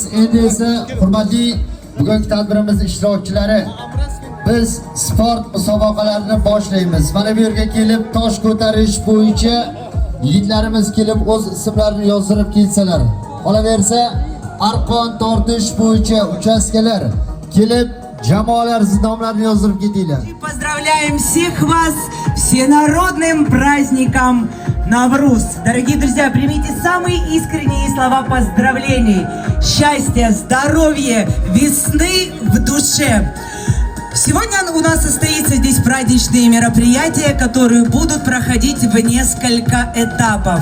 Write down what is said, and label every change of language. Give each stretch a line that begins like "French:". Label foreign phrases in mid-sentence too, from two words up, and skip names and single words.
Uzbek: Endi esa hurmatli bugungi tadbirimiz ishtirokchilari, biz sport musobaqalarini boshlaymiz. Mana bu yerga kelib tosh ko'tarish bo'yicha yigitlarimiz kelib o'z ismlarini yozdirib kelsalar. Qolaversa, arqon tortish bo'yicha uchastkalar kelib jamoalar nomlarini yozdirib ketinglar.
Russian: Поздравляем всех вас всенародным праздником Навруз. Дорогие друзья, примите самые искренние слова поздравлений. Счастья, здоровья, весны в душе. Сегодня у нас состоится здесь праздничные мероприятия, которые будут проходить в несколько этапов.